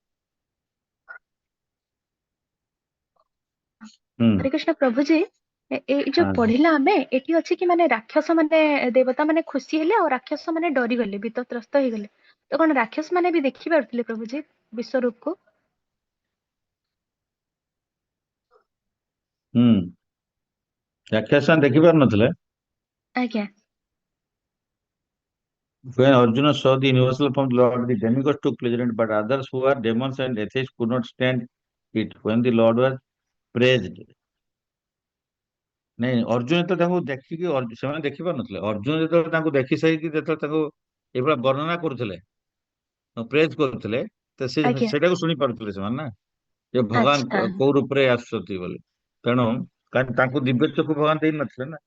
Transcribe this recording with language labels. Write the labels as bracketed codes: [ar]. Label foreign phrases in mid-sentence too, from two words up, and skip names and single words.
[or] ହରେ କୃଷ୍ଣ ପ୍ରଭୁଜୀ, ଏଇ ଯୋଉ ପଢିଲା ଆମେ ଏଠି ଅଛି କି ମାନେ ରାକ୍ଷସ ମାନେ ଦେବତା ମାନେ ଖୁସି ହେଲେ ଆଉ ରାକ୍ଷସ ମାନେ ଡରିଗଲେ, ଭୀତତ୍ରସ୍ତ ହେଇଗଲେ। ତ କଣ ରାକ୍ଷସ ମାନେ ବି ଦେଖି ପାରୁଥିଲେ ପ୍ରଭୁଜୀ ବିଶ୍ୱରୂପକୁ? ରାକ୍ଷସ ଦେଖିପାରୁନଥିଲେ। ଆଜ୍ଞା। [en] When Arjuna saw the universal form of the Lord, the demigods took pleasure in it, but others who are demons and atheists could not stand it. When the Lord was praised. [or] ନାଇଁ, ଅର୍ଜୁନ ଯେତେବେଳେ ତାଙ୍କୁ ଦେଖିକି ସେମାନେ ଦେଖିପାରୁନଥିଲେ। ଅର୍ଜୁନ ଯେତେବେଳେ ତାଙ୍କୁ ଦେଖି ସାରିକି ଯେତେବେଳେ ତାଙ୍କୁ ଏଇଭଳିଆ ବର୍ଣ୍ଣନା କରୁଥିଲେ, ପ୍ରେଜ୍ କରୁଥିଲେ, ତ ସେ ଆଜ୍ଞା। ସେଇଟାକୁ ଶୁଣି ପାରୁଥିଲେ ସେମାନେ ନା, ଯେ ଭଗବାନ ଆଚ୍ଛା। କୋଉ ରୂପରେ ଆସୁଛନ୍ତି ବୋଲି। ତେଣୁ ତାଙ୍କୁ ଦିବ୍ୟ ଚକ୍ଷୁ ଭଗବାନ ଦେଇନଥିଲେ ନା,